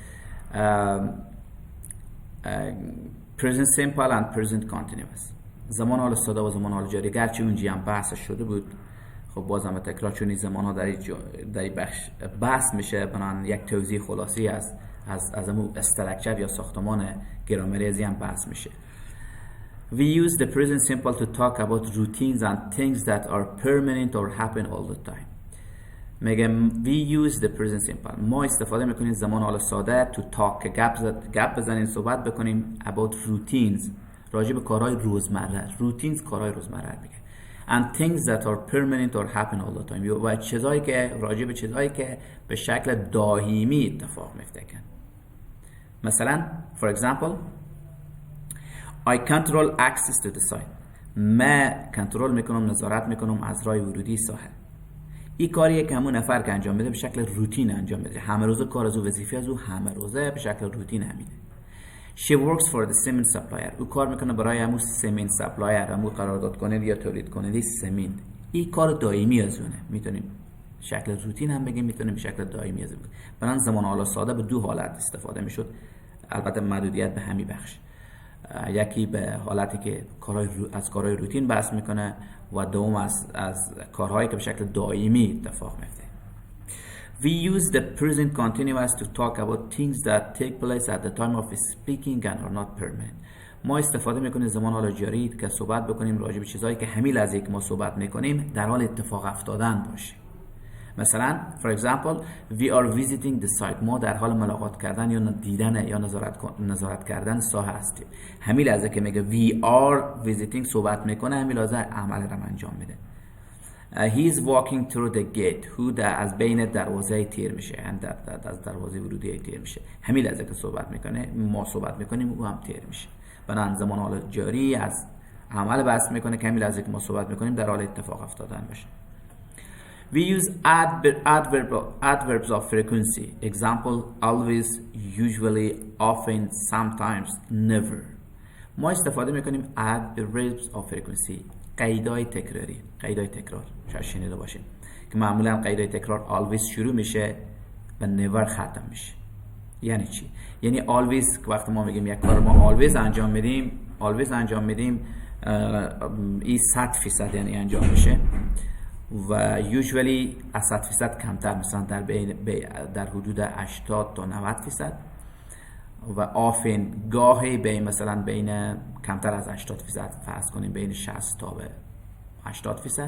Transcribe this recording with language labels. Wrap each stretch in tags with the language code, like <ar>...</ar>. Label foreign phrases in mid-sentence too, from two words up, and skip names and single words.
<en>present simple and present continuous،</en> <fa>زمان حال ساده و زمان حال جاری. گرچه اونجی هم بحث شده بود، خب بازم تکرار چون این زمان ها در بخش بحث میشه. بنابراین یک توضیح خلاصی از امو استرکچر یا ساختمان گرامری از هم بحث میشه.</fa> <en>We use the present simple to talk about routines and things that are permanent or happen all the time.</en> <fa>میگم</fa> <en>we use the present simple،</en> <fa>ما استفاده میکنیم زمان حال ساده</fa> <en>to talk،</en> <fa>گپ بزنیم، صحبت بکنیم</fa> <en>about routines،</en> <fa>راجع به کارهای روزمره. routines کارهای روزمره میگه.</fa> <en>and things that are permanent or happen all the time،</en> <fa>و چیزایی که راجع به چیزایی که به شکل دائمی اتفاق میفته.</fa> <en>مثلا for example I control access to the site،</en> <fa>من کنترل میکنم، نظارت میکنم از راه ورودی ساحل. این کاریه که همون نفر که انجام میده به شکل روتین انجام میده. همه روزه کار از او، وظیفه از او همه روزه به شکل روتین همینه.</fa> <en>She works for the cement supplier،</en> <fa>او کار میکنه برای همون</fa> <en>cement supplier،</en> <fa>همون قرارداد کننده یا تولید کننده سمنت. این کار دائمی از اونه. میتونیم شکل روتین هم بگیم، میتونیم به شکل دائمی از اون. بنابراین زمان حال ساده به دو حالت استفاده میشد، البته محدودیت به همین بخش. یکی به حالتی که از کارهای روتین بحث میکنه و دوم از کارهایی که به شکل دائمی اتفاق میفته.</fa> <en>We use the present continuous to talk about things that take place at the time of speaking and are not permanent.</en> <fa>ما استفاده میکنیم زمان حال جاری که صحبت بکنیم راجع به چیزایی که همین لحظه که ما صحبت میکنیم در حال اتفاق افتادن باشه.</fa> <en>مثلا for example we are visiting the site،</en> <fa>ما در حال ملاقات کردن یا دیدن یا نظارت کردن ساحه هستیم. همین لحظه که میگه</fa> <en>we are visiting</en> <fa>صحبت میکنه، همین لحظه عمل رو انجام میده.</fa> <en>he is walking through the gate،</en> <fa>who از بین دروازه تیر میشه، از دروازه ورودی تیر میشه. همین لحظه که صحبت میکنه، ما صحبت میکنیم، او هم تیر میشه. بنابراین زمان حال جاری از عمل بحث میکنه که همین لحظه که ما صحبت میکنیم در حال اتفاق افتادن باشه.</fa> <en>We use adverbs of frequency. Example always, usually, often, sometimes, never.</en> <fa>ما استفاده میکنیم</fa> <en>adverbs of frequency،</en> <fa>قیدای تکراری، قیدای تکرار. شاید شنیده باشیم که معمولا قیدای تکرار always شروع میشه و never ختم میشه. یعنی چی؟ یعنی always که وقتی ما میگیم یک کار ما always انجام میدیم این 100% یعنی انجام میشه و usually از 100% کمتر، مثلا در حدود 80 تا 90%، و often گاهی مثلا بین کمتر از 80%، فرض کنیم بین 60 تا به 80%.</fa>